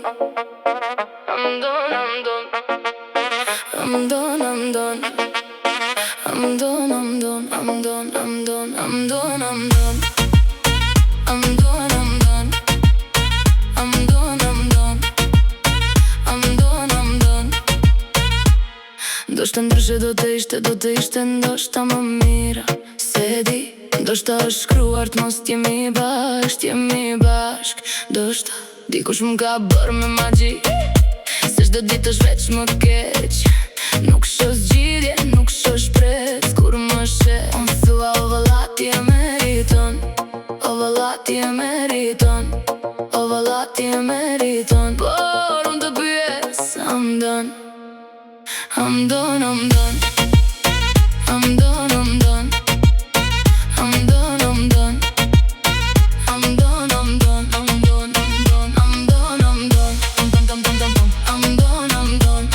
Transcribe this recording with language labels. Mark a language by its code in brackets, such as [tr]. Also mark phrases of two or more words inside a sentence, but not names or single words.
[en] I'm done, I'm done. I'm done, I'm done. I'm done, I'm done. I'm done, I'm done. I'm done, I'm done. I'm done, I'm done. I'm done, I'm done. I'm done, I'm done. [sq] Ndoshta ndryshe do të ishte ndoshta më mira. Se di, ndoshta është shkruar të mos t'jemi bashk. Ndoshta dikush m'ka bërë me magji, se çdo ditë është veç më keq. Nuk shoh zgjidhje, nuk shoh shpresë kur më sheh. Unë thua o valla ti e meriton, o valla ti e meriton, o valla ti e meriton. Por unë të pyes, [en] I'm done. I'm done, I'm done. I'm done, I'm done. I'm done, I'm done. I'm done, I'm done. I'm done, I'm done. I'm done, I'm done. I'm done, I'm done. I'm done, I'm done.